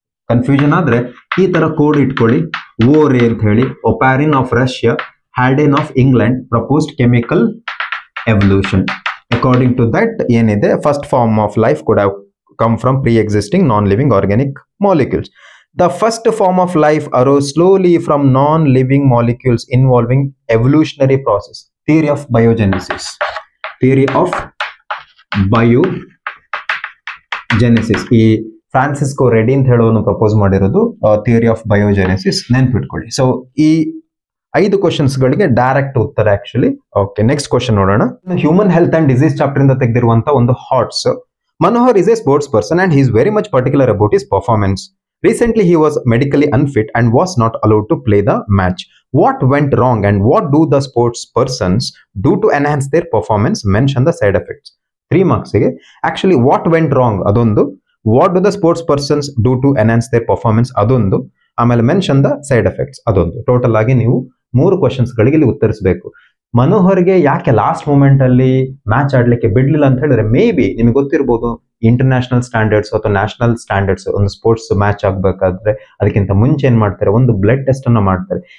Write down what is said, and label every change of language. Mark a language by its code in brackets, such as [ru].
[kn] Confusion ಆದ್ರೆ ಈ ತರ ಕೋಡ್ ಇಟ್ಕೊಳ್ಳಿ, ಓರೆ ಅಂತ ಹೇಳಿ. [en] Oparin of Russia, Haldane of England proposed chemical evolution. According to that [kn] ಏನಿದೆ, [en] First form of life could have come from pre existing non living organic molecules. The first form of life arose slowly from non-living molecules involving evolutionary process. Theory of biogenesis. Theory of biogenesis. [kn] ಈ Francisco ready ಅಂತ ಹೇಳೋನು propose ಮಾಡಿರೋದು [en] Theory of biogenesis. [kn] ನೆನ್ಪಿಟ್ಕೊಳ್ಳಿ. So ಈ 5 questions ಗಳಿಗೆ direct ಉತ್ತರ actually. Okay, next question ನೋಡೋಣ. Human health and disease chapter ಇಂದ ತೆಗೆದಿರುವಂತ ಒಂದು ಹಾಟ್ಸ್. [en] Manohar is a sports person and he is very much particular about his performance. Recently, he was medically unfit and was not allowed to play the match. What went wrong and what do the sports persons do to enhance their performance? Mention the side effects. 3 marks. Actually, what went wrong? Adondu. What do the sports persons do to enhance their performance? [kn] Adondu. ಆಮೇಲೆ [en] Mention the side effects. [kn] ಅದೊಂದು. Total ಆಗಿ ನೀವು 3 questions ಗಳಿಗೆ ಇಲ್ಲಿ ಉತ್ತರಿಸಬೇಕು. ಮನೋಹರ್ಗೆ ಯಾಕೆ last moment ಅಲ್ಲಿ match ಆಡ್ಲಿಕ್ಕೆ ಬಿಡ್ಲಿಲ್ಲ ಅಂತ ಹೇಳಿದ್ರೆ, ಮೇ ಬಿ ನಿಮಗೆ ಗೊತ್ತಿರಬಹುದು, ಇಂಟರ್ನ್ಯಾಷನಲ್ ಸ್ಟ್ಯಾಂಡರ್ಡ್ಸ್ ಅಥವಾ ನ್ಯಾಷನಲ್ ಸ್ಟ್ಯಾಂಡರ್ಡ್ಸ್ ಒಂದು ಸ್ಪೋರ್ಟ್ಸ್ ಮ್ಯಾಚ್ ಆಗ್ಬೇಕಾದ್ರೆ ಅದಕ್ಕಿಂತ ಮುಂಚೆ ಏನ್ ಮಾಡ್ತಾರೆ, ಒಂದು ಬ್ಲಡ್ ಟೆಸ್ಟ್ ಅನ್ನ ಮಾಡ್ತಾರೆ.